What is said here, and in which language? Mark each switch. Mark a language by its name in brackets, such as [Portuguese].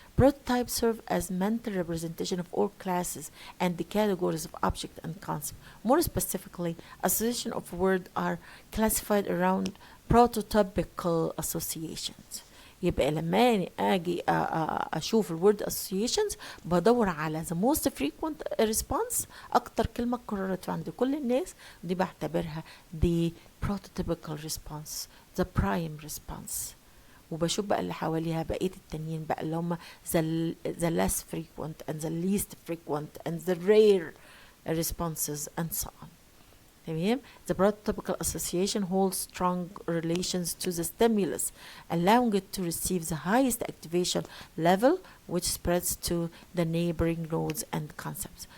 [English] Prototypes serve as mental representation of all classes and the categories of object and concept. More specifically, association of words are classified around prototypical associations. [Arabic] يبقى لما اجي اشوف الورد associations بدور على [English] the most frequent response, [Arabic] اكتر كلمه اتكررت عند كل الناس, دي بعتبرها [English] the prototypical response, the prime response. [Arabic] وبشوف بقى اللي حواليها بقيه التانيين بقى اللي هم [English] the less frequent and the least frequent and the rare responses and so on. [Arabic] تمام. [English] The prototypical association holds strong relations to the stimulus, allowing it to receive the highest activation level, which spreads to the neighboring nodes and concepts.